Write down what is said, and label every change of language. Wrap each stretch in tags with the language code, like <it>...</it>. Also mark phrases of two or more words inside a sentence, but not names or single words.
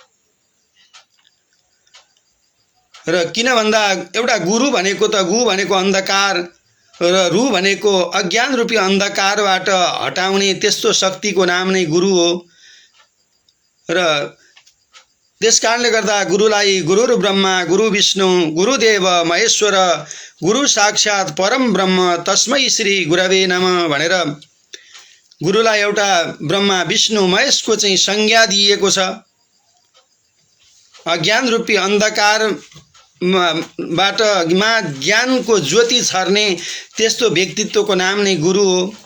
<ne>र किन भन्दा एउटा गुरु भनेको त गु भनेको अन्धकार र रु भनेको अज्ञान रूपी अन्धकारबाट हटाउने त्यस्तो शक्तिको नाम नै गुरु हो। र त्यसकारणले गर्दा गुरुलाई</ne> <sa>गुरु ब्रह्मा गुरु विष्णु गुरुदेव महेश्वर गुरु साक्षात् परम ब्रह्म तस्मै श्री गुरवे नमः</sa> <ne>भनेर गुरुलाई एउटा ब्रह्मा विष्णु महेशको चाहिँ संज्ञा दिएको छ। अज्ञान रूपी अन्धकार बाट ज्ञानको ज्योति छर्ने त्यस्तो व्यक्तित्वको नाम नै गुरु हो।</ne>